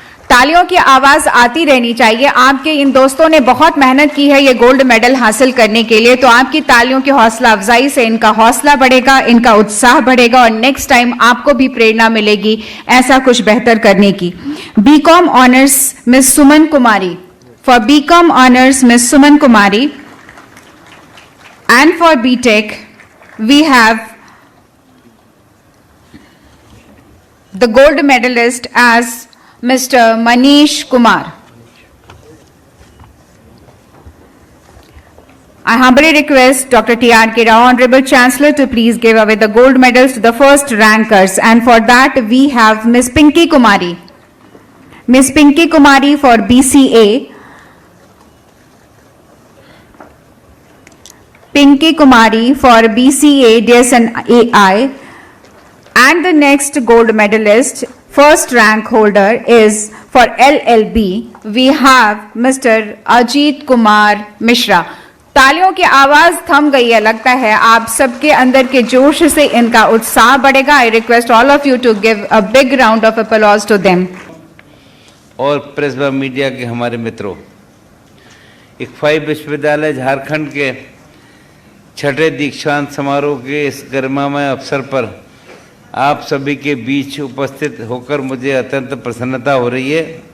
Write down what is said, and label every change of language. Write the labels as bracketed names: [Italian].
[Hindi] तालियों की आवाज आती रहनी चाहिए। आपके इन दोस्तों ने बहुत मेहनत की है ये गोल्ड मेडल हासिल करने के लिए, तो आपकी तालियों की हौसला अफजाई से इनका हौसला बढ़ेगा, इनका उत्साह बढ़ेगा और नेक्स्ट टाइम आपको भी प्रेरणा मिलेगी ऐसा कुछ बेहतर करने की। BCom honours miss Suman Kumari. [English] For BCom honors Ms. Suman Kumari, and for BTech we have the gold medalist as Mr. Manish Kumar. I humbly request Dr. T.R.K. Rao, Honorable Chancellor, to please give away the gold medals to the first rankers, and for that we have Ms. Pinky Kumari. Ms. Pinky Kumari for BCA. Pinky Kumari for BCA, DSNAI, and the next gold medalist, first rank holder is for LLB. We have Mr. Ajit Kumar Mishra. [Hindi] तालियों की आवाज थम गई है, लगता है आप सबके अंदर के जोश से इनका उत्साह बढ़ेगा. [English] I request all of you to give a big round of applause to them. [Hindi] और प्रेस व मीडिया के हमारे मित्रों, इक्फाई विश्वविद्यालय झारखंड के छठे दीक्षांत समारोह के इस गरिमामय अवसर पर आप सभी के बीच उपस्थित होकर मुझे अत्यंत प्रसन्नता हो रही है।